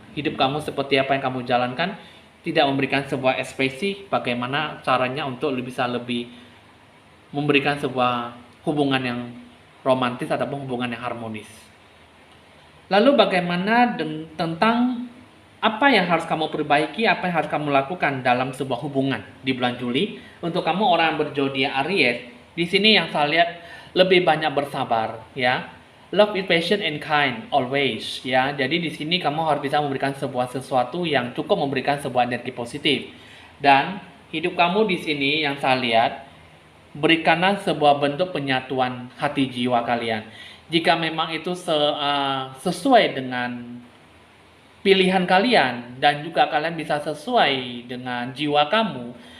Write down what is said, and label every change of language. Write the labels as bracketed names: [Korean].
[Indonesian] Hidup kamu seperti apa yang kamu jalankan tidak memberikan sebuah ekspresi bagaimana caranya untuk bisa lebih memberikan sebuah hubungan yang romantis ataupun hubungan yang harmonis. Lalu bagaimana tentang apa yang harus kamu perbaiki, apa yang harus kamu lakukan dalam sebuah hubungan di bulan Juli? Untuk kamu orang berzodiak Aries, di sini yang saya lihat lebih banyak bersabar ya. [English] Love is patient and kind always ya. [Indonesian] Jadi di sini kamu harus bisa memberikan sebuah sesuatu yang cukup memberikan sebuah energi positif. Dan hidup kamu di sini yang saya lihat berikanlah sebuah bentuk penyatuan hati jiwa kalian. Jika memang itu sesuai dengan pilihan kalian dan juga kalian bisa sesuai dengan jiwa kamu.